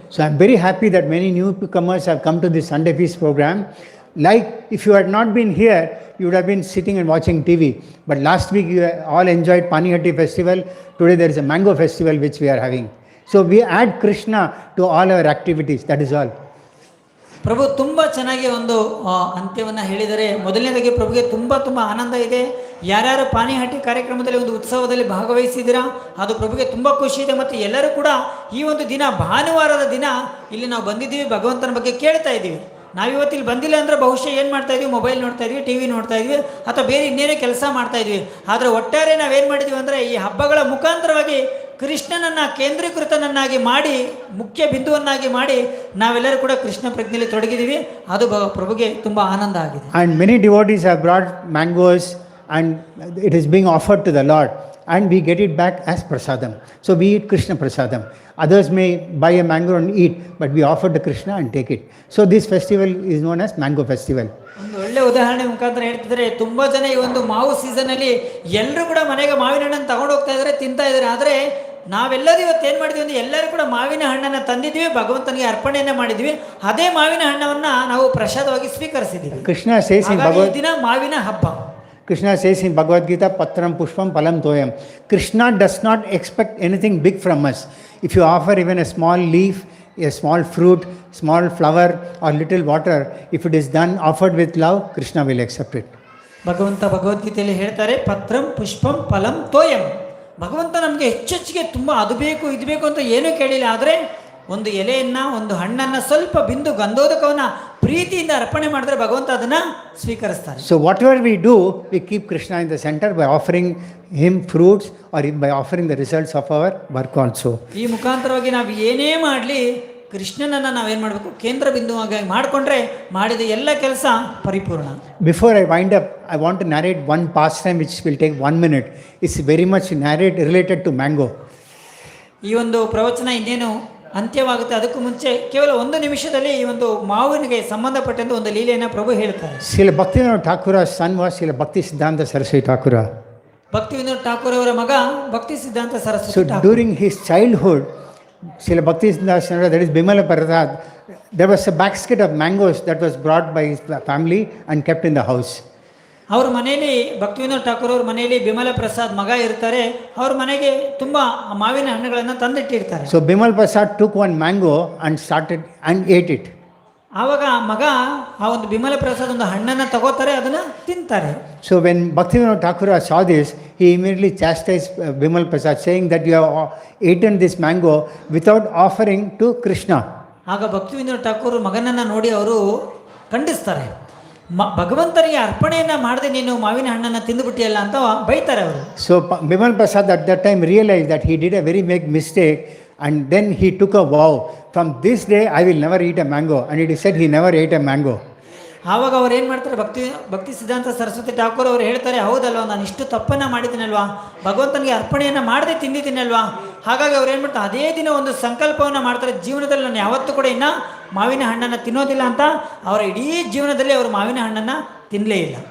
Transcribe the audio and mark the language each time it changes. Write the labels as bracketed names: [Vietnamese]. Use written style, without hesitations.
[English] So I am very happy that many newcomers have come to this Sunday Feast program. Like if you had not been here, you would have been sitting and watching TV. But last week you all enjoyed Panihatti festival. Today there is a mango festival which we are having. So we add Krishna to all our activities. That is all. [Kannada] ಪ್ರಭು ತುಂಬ ಚೆನ್ನಾಗಿ ಒಂದು ಅಂತ್ಯವನ್ನು ಹೇಳಿದರೆ. ಮೊದಲನೇದಾಗಿ ಪ್ರಭುಗೆ ತುಂಬ ಆನಂದ ಇದೆ. ಯಾರ್ಯಾರು ಪಾನಿಹಟ್ಟಿ ಕಾರ್ಯಕ್ರಮದಲ್ಲಿ ಒಂದು ಉತ್ಸವದಲ್ಲಿ ಭಾಗವಹಿಸಿದ್ದೀರಾ, ಅದು ಪ್ರಭುಗೆ ತುಂಬ ಖುಷಿ ಇದೆ. ಮತ್ತು ಎಲ್ಲರೂ ಕೂಡ ಈ ಒಂದು ದಿನ, ಭಾನುವಾರದ ದಿನ ಇಲ್ಲಿ ನಾವು ಬಂದಿದ್ದೀವಿ, ಭಗವಂತನ ಬಗ್ಗೆ ಕೇಳ್ತಾ ಇದ್ದೀವಿ. ನಾವಿವತ್ತು ಇಲ್ಲಿ ಬಂದಿಲ್ಲ ಅಂದರೆ ಬಹುಶಃ ಏನು ಮಾಡ್ತಾ ಇದ್ವಿ, ಮೊಬೈಲ್ ನೋಡ್ತಾ ಇದ್ವಿ, ಟಿ ವಿ ನೋಡ್ತಾ ಇದ್ವಿ, ಅಥವಾ ಬೇರೆ ಇನ್ನೇನೇ ಕೆಲಸ ಮಾಡ್ತಾ ಇದ್ವಿ. ಆದರೆ ಒಟ್ಟಾರೆ ನಾವೇನು ಮಾಡಿದ್ವಿ ಅಂದರೆ, ಈ ಹಬ್ಬಗಳ ಮುಖಾಂತರವಾಗಿ ಕೃಷ್ಣನನ್ನು ಕೇಂದ್ರೀಕೃತನನ್ನಾಗಿ ಮಾಡಿ, ಮುಖ್ಯ ಬಿಂದುವನ್ನಾಗಿ ಮಾಡಿ ನಾವೆಲ್ಲರೂ ಕೂಡ ಕೃಷ್ಣ ಪ್ರಜ್ಞೆಯಲ್ಲಿ ತೊಡಗಿದ್ದೀವಿ. ಅದು ಪ್ರಭುಗೆ ತುಂಬ ಆನಂದ ಆಗಿದೆ. [English] And many devotees have brought mangoes and it is being offered to the Lord and we get it back as prasadam. So we eat Krishna prasadam. Others may buy a mango and eat, but we offer to Krishna and take it. So this festival is known as mango festival. [Kannada] ಒಂದು ಒಳ್ಳೆ ಉದಾಹರಣೆ ಮುಖಾಂತರ ಹೇಳ್ತಿದ್ರೆ, ತುಂಬ ಜನ ಈ ಒಂದು ಮಾವು ಸೀಸನಲ್ಲಿ ಎಲ್ಲರೂ ಕೂಡ ಮನೆಗೆ ಮಾವಿನ ಹಣ್ಣನ್ನು ತಗೊಂಡು ಹೋಗ್ತಾ ಇದ್ದಾರೆ, ತಿಂತಾ ಇದ್ದಾರೆ. ಆದರೆ ನಾವೆಲ್ಲರೂ ಇವತ್ತು ಏನು ಮಾಡಿದ್ವಿ ಅಂದರೆ, ಎಲ್ಲರೂ ಕೂಡ ಮಾವಿನ ಹಣ್ಣನ್ನು ತಂದಿದ್ವಿ, ಭಗವಂತನಿಗೆ ಅರ್ಪಣೆಯನ್ನು ಮಾಡಿದ್ವಿ. ಅದೇ ಮಾವಿನ ಹಣ್ಣವನ್ನು ನಾವು ಪ್ರಸಾದವಾಗಿ ಸ್ವೀಕರಿಸಿದ್ದೀವಿ. [English] Krishna says in Bhagavad [Kannada] ದಿನ ಮಾವಿನ ಹಬ್ಬ. [English] Krishna says in Bhagavad Gita, [Sanskrit] Patram Pushpam Palam Toyam. [English] Krishna does not expect anything big from us. If you offer even a small leaf, a small fruit, small flower or little water, if it is done, offered with love, Krishna will accept it. [Kannada] ಭಗವಂತ ಭಗವದ್ಗೀತೆಯಲ್ಲಿ ಹೇಳ್ತಾರೆ, [Sanskrit] ಪತ್ರಂ ಪುಷ್ಪಂ ಫಲಂ ತೋಯಂ. [Kannada] ಭಗವಂತ ನಮಗೆ ಹೆಚ್ಚೆಚ್ಚಿಗೆ ತುಂಬ ಅದು ಬೇಕು ಇದು ಬೇಕು ಅಂತ ಏನೂ ಕೇಳಿಲ್ಲ. ಆದರೆ ಒಂದು ಎಲೆಯನ್ನು, ಒಂದು ಹಣ್ಣನ್ನು, ಸ್ವಲ್ಪ ಬಿಂದು ಗಂಧೋದಕವನ್ನು ಪ್ರೀತಿಯಿಂದ ಅರ್ಪಣೆ ಮಾಡಿದ್ರೆ ಭಗವಂತ ಅದನ್ನು ಸ್ವೀಕರಿಸ್ತಾರೆ. [English] So whatever we do, we keep Krishna in the center by offering him fruits or by offering the results of our work also. [Kannada] ಈ ಮುಖಾಂತರವಾಗಿ ನಾವು ಏನೇ ಮಾಡಲಿ ಕೃಷ್ಣನನ್ನು ನಾವೇನು ಮಾಡಬೇಕು, ಕೇಂದ್ರ ಬಿಂದುವಾಗಿ ಮಾಡಿಕೊಂಡ್ರೆ ಮಾಡಿದ ಎಲ್ಲ ಕೆಲಸ ಪರಿಪೂರ್ಣ. [English] Before I wind up, I want to narrate one pastime which will take 1 minute. It's very much related to mango. [Kannada] ಈ ಒಂದು ಪ್ರವಚನ ಇನ್ನೇನು ಅಂತ್ಯವಾಗುತ್ತೆ, ಅದಕ್ಕೂ ಮುಂಚೆ ಕೇವಲ 1 ನಿಮಿಷದಲ್ಲಿ ಈ ಒಂದು ಮಾವಿನಿಗೆ ಸಂಬಂಧಪಟ್ಟಂತೆ ಒಂದು ಲೀಲೆಯನ್ನು ಪ್ರಭು ಹೇಳ್ತಾರೆ. [English] Srila Bhaktivinoda Thakura's son was Srila Bhakti Siddhanta Saraswati Thakura. [Kannada] ಭಕ್ತಿವಿನೋದ Thakur ಅವರ ಮಗ ಭಕ್ತಿ ಸಿದ್ಧಾಂತ Saraswati. [English] So during his childhood, Srila Bhakti Siddhanta Saraswati, that is Bimala Prasad, there was a basket of mangoes that was brought by his family and kept in the house. [Kannada] ಅವ್ರ ಮನೆಯಲ್ಲಿ ಭಕ್ತಿವಿನೋದ ಠಾಕೂರ್ ಅವ್ರ ಮನೆಯಲ್ಲಿ ಬಿಮಲ ಪ್ರಸಾದ್ ಮಗ ಇರ್ತಾರೆ. ಅವ್ರ ಮನೆಗೆ ತುಂಬ ಮಾವಿನ ಹಣ್ಣುಗಳನ್ನು ತಂದಿಟ್ಟಿರ್ತಾರೆ. [English] So Bimal Prasad took one mango and started and ate it. [Kannada] ಆವಾಗ ಮಗ ಆ ಒಂದು ಬಿಮಲ ಪ್ರಸಾದ್ ಒಂದು ಹಣ್ಣನ್ನು ತಗೋತಾರೆ, ಅದನ್ನು ತಿಂತಾರೆ. [English] So when Bhaktivinoda Thakura saw this, he immediately chastised Bimal Prasad, saying that you have eaten this mango without offering to Krishna. [Kannada] ಆಗ ಭಕ್ತಿವಿನೋದ ಠಾಕೂರ್ ಮಗನನ್ನು ನೋಡಿ ಅವರು ಖಂಡಿಸ್ತಾರೆ. ಭಗವಂತನಿಗೆ ಅರ್ಪಣೆಯನ್ನು ಮಾಡದೆ ನೀನು ಮಾವಿನ ಹಣ್ಣನ್ನು ತಿಂದುಬಿಟ್ಟಿಯಲ್ಲ ಅಂತ ಬೈತಾರೆ ಅವರು. So Bimal Prasad at that time realized that he did a very big mistake, and then he took a vow, from this day I will never eat a mango, and it is said he never ate a mango. ಆವಾಗ ಅವ್ರು ಏನು ಮಾಡ್ತಾರೆ, ಭಕ್ತಿ ಸಿದ್ಧಾಂತ ಸರಸ್ವತಿ ಠಾಕೂರ್ ಅವರು ಹೇಳ್ತಾರೆ, ಹೌದಲ್ವಾ ನಾನು ಇಷ್ಟು ತಪ್ಪನ್ನು ಮಾಡಿದ್ದೀನಲ್ವಾ, ಭಗವಂತನಿಗೆ ಅರ್ಪಣೆಯನ್ನು ಮಾಡದೆ ತಿಂದಿದ್ದೀನಲ್ವಾ. ಹಾಗಾಗಿ ಅವ್ರು ಏನು ಮಾಡ್ತಾರೆ, ಅದೇ ದಿನ ಒಂದು ಸಂಕಲ್ಪವನ್ನು ಮಾಡ್ತಾರೆ, ಜೀವನದಲ್ಲಿ ನಾನು ಯಾವತ್ತೂ ಕೂಡ ಇನ್ನು ಮಾವಿನ ಹಣ್ಣನ್ನು ತಿನ್ನೋದಿಲ್ಲ ಅಂತ. ಅವರ ಇಡೀ ಜೀವನದಲ್ಲಿ ಅವರು ಮಾವಿನ ಹಣ್ಣನ್ನು ತಿನ್ನಲೇ ಇಲ್ಲ.